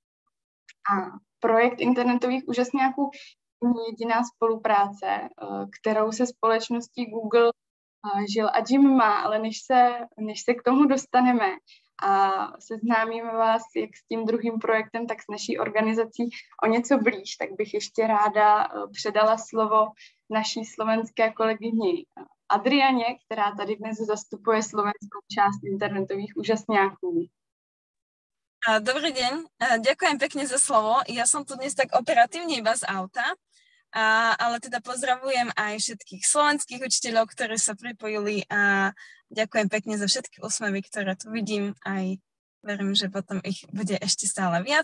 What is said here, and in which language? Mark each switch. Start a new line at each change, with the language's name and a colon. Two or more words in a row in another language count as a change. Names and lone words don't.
Czech: A projekt internetových úžasňáků je jediná spolupráce, kterou se společností Google Jill a Jim má, ale než se k tomu dostaneme a seznámíme vás jak s tím druhým projektem, tak s naší organizací o něco blíž, tak bych ještě ráda předala slovo naší slovenské kolegyni Adriane, která tady dnes zastupuje slovenskou část internetových úžasňáků.
Slovak: Dobrý deň, ďakujem pekne za slovo. Ja som tu dnes tak operatívne iba z auta, ale teda pozdravujem aj všetkých slovenských učiteľov, ktorí sa pripojili a ďakujem pekne za všetky úsmevy, ktoré tu vidím, aj verím, že potom ich bude ešte stále viac.